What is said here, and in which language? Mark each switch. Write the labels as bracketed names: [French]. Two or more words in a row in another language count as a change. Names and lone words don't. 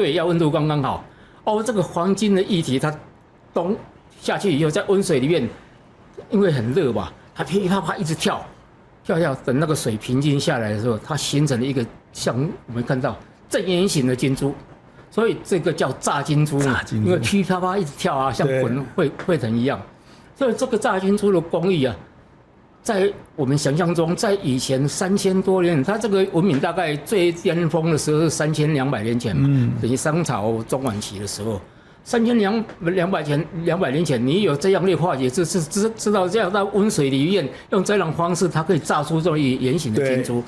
[Chinese] 對，要溫度剛剛好。這個黃金的液體它咚下去以後，在溫水裡面，因為很熱嘛，它噼里啪啪一直跳，等那個水平靜下來的時候，它形成了一個像我們看到正圓形的金珠。所以這個叫炸金珠嘛，因為噼啪啪一直跳啊，像滾沸騰一樣。所以這個炸金珠的工藝啊，在我們想象中，在以前3000多年，它這個文明大概最巔峰的時候是3200年前嘛，等於商朝中晚期的時候。3200年前，你有這樣的化學知識，知道這樣在溫水裡面用這種方式，它可以炸出這種圓形的金珠，